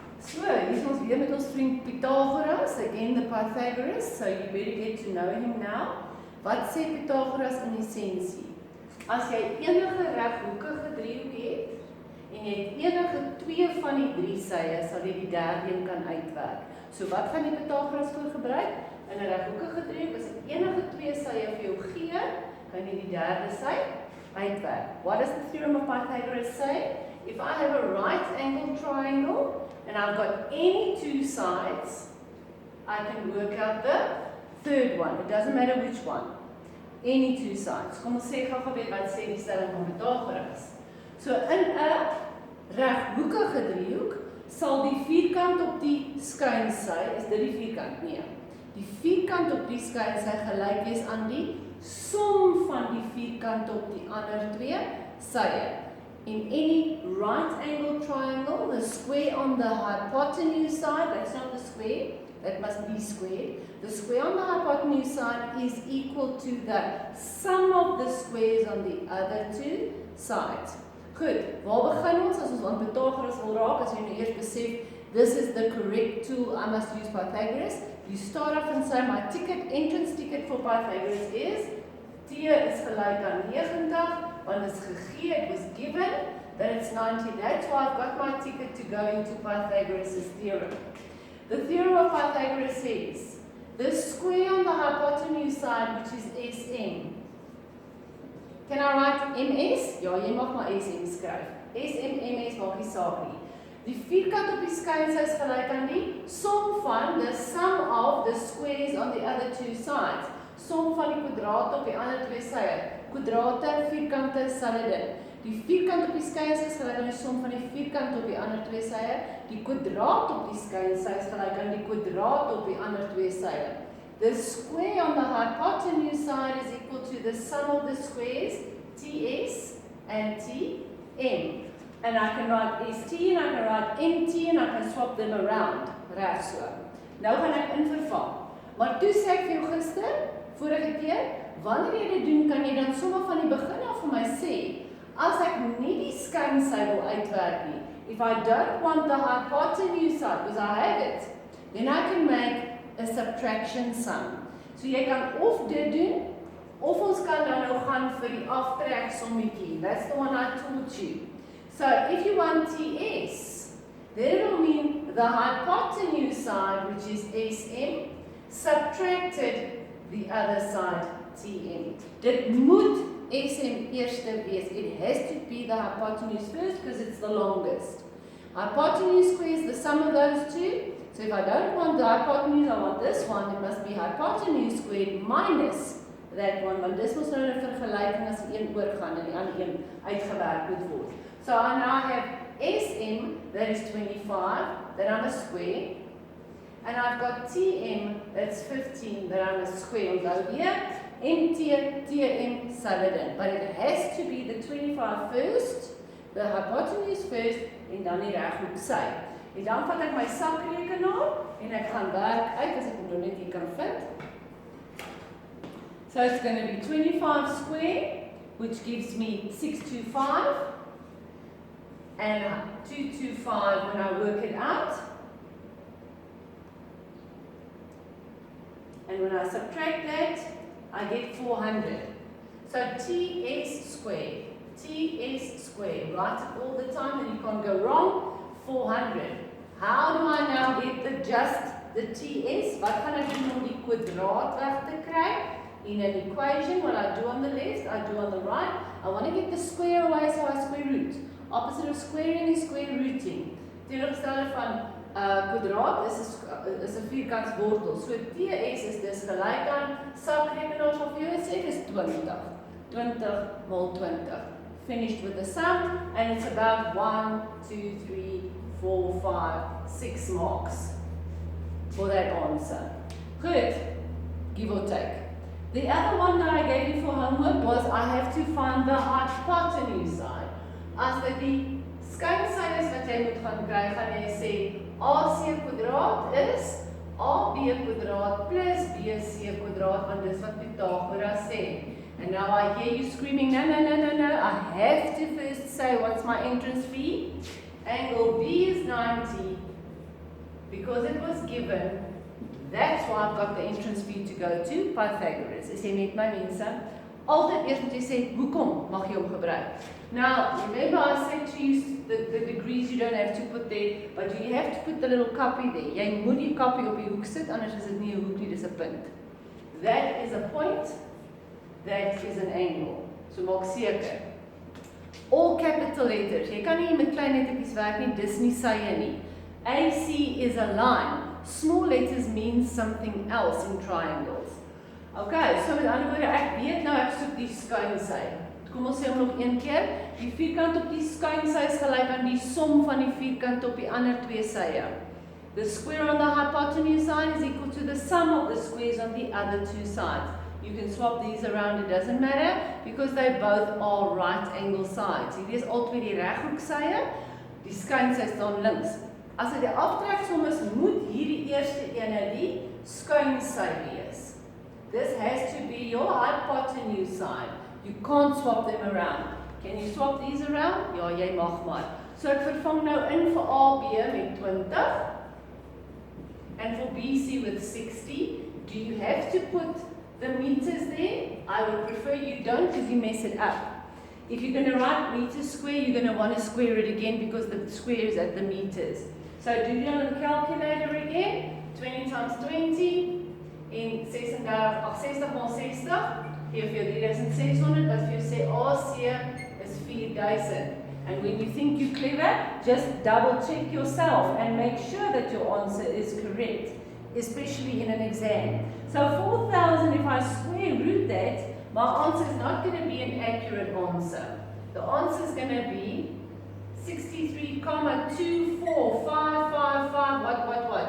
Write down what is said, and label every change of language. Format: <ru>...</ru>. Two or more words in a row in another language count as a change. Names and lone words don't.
<af>So, hier is ons weer met ons vriend Pythagoras,</af> <en>again the Pythagoras, so you better get to know him now.</en> <af>Wat sê Pythagoras in essensie? As jy enige reghoekige driehoek het en jy het enige twee van die drie sye, sal jy die derde een kan uitwerk. So wat gaan die Pythagoras voor gebruik? In 'n reghoekige driehoek, as ek enige twee sye vir jou gee, kan jy die derde sy uitwerk.</af> <en>What does the theorem of Pythagoras say? If I have a right angled triangle and I've got any two sides, I can work out the third one. It doesn't matter which one. Any two sides.</en> <af>Kom ons sê gou weer wat sê die stelling van Pythagoras. So in 'n reghoekige driehoek sal die vierkant op die skuinsy, is dit die vierkant? Nee. Die vierkant op die skuinsy gelyk wees aan die som van die vierkant op die ander twee sye.</af> <en>In any right angled triangle, the square on the hypotenuse side, that's not the square, that must be squared. The square on the hypotenuse side is equal to the sum of the squares on the other two sides.</en> <af>Goed, waar begin ons as ons aan Pythagoras wil raak? As jy nou eers besef,</af> <en>this is the correct tool I must use Pythagoras. You start off and say my entrance ticket for Pythagoras is</en> <af>T is gelyk aan 90.</af> <en>When it's gegee, it was given that it's 90. That's why I've got my ticket to go into Pythagoras' theorem. The theorem of Pythagoras says the square on the hypotenuse side, which is SM. Can I write MS?</en> <af>Ja, jy mag maar SM skryf. SM, MS maak nie saak nie. Die vierkant op die skuinsy is gelyk aan die som van</af> <en>the sum of the squares on the other two sides.</en> <af>Som van die kwadrate op die ander twee sye. Kwadrate, vierkante, selfde ding. Die vierkant op die skuinsy is gelyk aan die som van die vierkant op die ander twee sye. Die kwadraat op die skuinsy is gelyk aan die kwadraat op die ander twee sye.</af> <en>The square on the hypotenuse side is equal to the sum of the squares, TS and TM. And I can write ST and I can write MT and I can swap them around.</en> <af>Reg so. Nou gaan ek invervang. Maar toe sê ek vir jou gister, vorige keer, wanneer jy dit doen, kan jy dan sommer van die begin af vir my sê, as ek nie die skuinsy wil uitwerk nie,</af> <en>if I don't want the hypotenuse side, because I have it, then I can make a subtraction sum.</en> <af>So jy kan of dit doen, of ons kan dan nou gaan vir die aftrek sommetjie.</af> <en>That's the one I taught you. So if you want TS, then it will mean the hypotenuse side, which is SM, subtracted the other side, TM.</en> <af>Dit moet SM eerste wees.</af> <en>It has to be the hypotenuse first because it's the longest. Hypotenuse squares the sum of those two. So if I don't want the hypotenuse, I want this one, it must be hypotenuse squared minus that one.</en> <af>Want dis mos nou 'n vergelyking as die een oorgaan en die ander een uitgewerk moet word.</af> <en>So I now have SM, that is 25, that I'm a square. And I've got TM, that's 15, that I'm a square.</en> <af>Onthou weer, MT, TM, selfde.</af> <en>But it has to be the 25 first, the hypotenuse first,</en> <af>en dan die reghoek sy. En dan vat ek my sakrekenaar, en ek gaan werk uit, as ek hom nou net hier kan vind.</af> <en>So it's going to be 25 square, which gives me 625. And 225 when I work it out. And when I subtract that, I get 400. So TS squared, write it all the time and you can't go wrong, 400. How do I now get just the TS?</en> <af>Wat gaan ek doen om die kwadraat weg te kry?</af> <en>In an equation, what I do on the left, I do on the right. I want to get the square away, so I square root. Opposite of squaring is square rooting.</en> <af>Teenoorgestelde van kwadraat is 'n vierkantswortel. So TS is dus gelyk aan sakrekenaar sal vir jou sê dis 20. 20 mal 20.</af> <en>Finished with the sum and it's about 1, 2, 3, 4, 5, 6 marks for that answer. Good. Give or take. The other one that I gave you for homework was I have to find the hypotenuse side. As dit die skuinsy is wat jy moet gaan kry, gaan jy sê AC kwadraat is AB kwadraat plus BC kwadraat, want dis wat Pythagoras sê. And now I hear you screaming, no, I have to first say what's my entrance fee. Angle B is 90, because it was given, that's why I've got the entrance for you to go to, Pythagoras.</en> <af>Is jy met my mense? Altyd eers moet jy sê, hoekom mag jy hom gebruik?</af> <en>Now, remember I said to you, the degrees you don't have to put there, but you have to put the little copy there.</en> <af>Jy moet die copy op die hoek sit, anders is dit nie 'n hoek nie, dis 'n punt.</af> <en>That is a point, that is an angle.</en> <af>So maak seker.</af> <en>All capital letters.</en> <af>Jy kan nie met klein lettertjies werk nie, dis nie sye nie.</af> <en>AC is a line. Small letters mean something else in triangles.</en> <af>Okay, so met ander woorde, ek weet nou ek soek die skuinsy. Kom ons sê hom nog een keer. Die vierkant op die skuinsy is gelyk aan die som van die vierkant op die ander twee sye.</af> <en>The square on the hypotenuse side is equal to the sum of the squares on the other two sides. You can swap these around, it doesn't matter, because they both are right angle sides.</en> <af>Hierdie is altyd die reghoeksye, die skuinsy staan links. As dit die aftreksom is, moet hierdie eerste ene die skuinsy wees.</af> <en>This has to be your hypotenuse side. You can't swap them around. Can you swap these around?</en> <af>Ja, jy mag maar. So ek vervang nou in vir AB met 20</af> <en>and for BC with 60. Do you have to put the meters there? I would prefer you don't because you mess it up. If you're going to write meter square, you're going to want to square it again because the square is at the meters. So do it on the calculator again. 20 times 20</en> <af>en 60 maal 60 gee vir jou 3600, wat vir jou sê AC is 4000.</af> <en>And when you think you're clever, just double check yourself and make sure that your answer is correct, especially in an exam. So 4000, if I square root that, my answer is not going to be an accurate answer. The answer is going to be 63,24555 what.</en>